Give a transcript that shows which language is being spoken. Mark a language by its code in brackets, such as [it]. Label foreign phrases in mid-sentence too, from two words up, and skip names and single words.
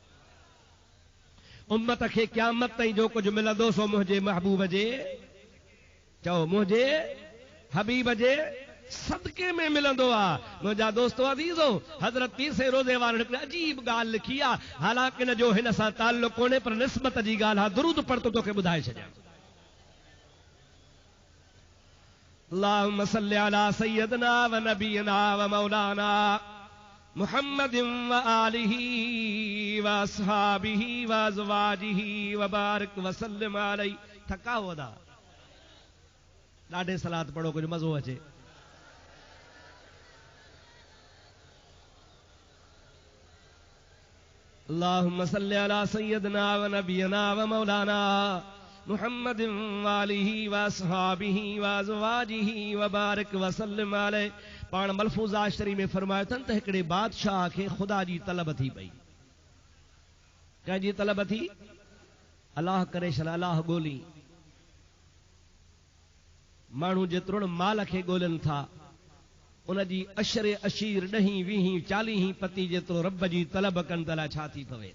[sd] उम्मत खे क़यामत ताईं जो कुझु मिलंदो सो मुंहिंजे महबूब जे चओ मुंहिंजे हबीब जे सदके में मिलंदो आहे। मुंहिंजा दोस्तो अज़ीज़ो हज़रत पीर साईं रोज़े वारे हिकिड़ी अजीब ॻाल्हि लिखी आहे हालांकि हिन जो हिन सां ताल्लुक़ कोन्हे पर निस्बत जी ॻाल्हि आहे। दुरूद पढ़ तोखे ॿुधाए छॾियां। [ar] اللهم صل على سيدنا ونبينا ومولانا محمد وآله وأصحابه وأزواجه وبارك وسلم عليه. [sd] थका हुआ ॾाढे सलात पढ़ो कुझु मज़ो अचे। [ar] اللهم صل على سيدنا ونبينا ومولانا محمد وآله وأصحابه وأزواجه وبارك وسلم عليه. [sd] पाण मलफूज़ात शरीफ में फरमायो अथनि त हिकिड़े बादशाह खे ख़ुदा जी तलब थी पई। कंहिंजी तलब थी? अलाह करे छल अलाह ॻोल्ही। माण्हू जेतिरो माल खे ॻोल्हनि था उनजी अशरे अशीर 10 20 40 पती जेतिरो रब जी तलब कनि त छा थी पवे।